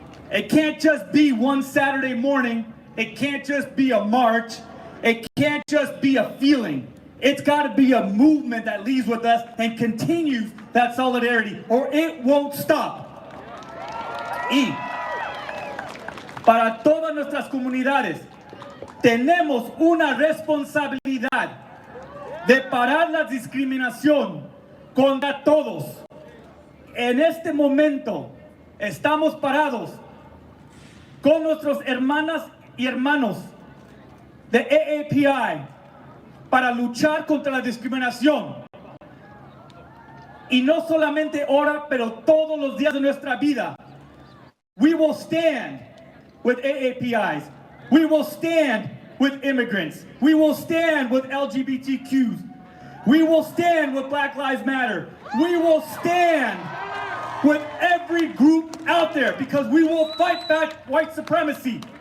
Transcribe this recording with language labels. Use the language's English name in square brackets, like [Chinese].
[English] It can't just be one Saturday morning. It can't just be a march. It can't just be a feeling. It's got to be a movement that leads with us and continues that solidarity, or it won't stop. [Spanish] Y para todas nuestras comunidades, tenemos una responsabilidad de parar la discriminación contra todos. En este momento estamos parados con nuestras hermanas y hermanos de AAPI para luchar contra la discriminación. Y no solamente ahora, pero todos los días de nuestra vida. [English] We will stand with AAPIs. We will stand with immigrants. We will stand with LGBTQs. We will stand with Black Lives Matter. We will stand with every group out there because we will fight back white supremacy.